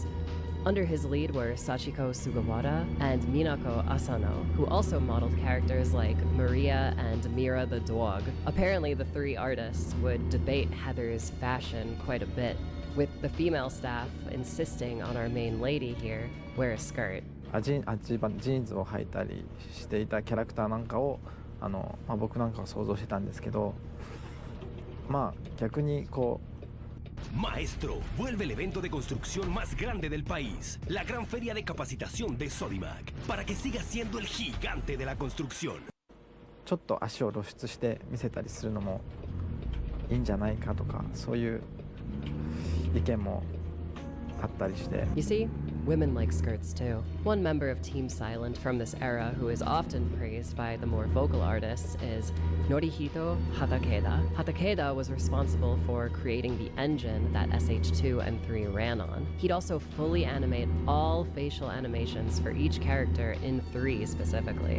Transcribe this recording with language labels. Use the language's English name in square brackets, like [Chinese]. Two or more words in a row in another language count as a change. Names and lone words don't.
[English] Under his lead were Sachiko Sugawara and Minako Asano, who also modeled characters like Maria and Mira the dog. Apparently, the three artists would debate Heather's fashion quite a bit, with the female staff insisting on our main lady here wear a skirt. [Japanese] ジーンズを履いたりしていたキャラクターなんかを僕なんかは想像してたんですけど、逆にこう [Spanish] Maestro, vuelve el evento de construcción más grande del país, la gran feria de capacitación de Sodimac, para que siga siendo el gigante de la construcción. [Japanese] ちょっと足を露出して見せたりするのもいいんじゃないかとか、そういう意見もあったりして。 [English] You see, women like skirts too. One member of Team Silent from this era who is often praised by the more vocal artists is Norihito Hatakeda. Hatakeda was responsible for creating the engine that SH2 and 3 ran on. He'd also fully animate all facial animations for each character in 3 specifically.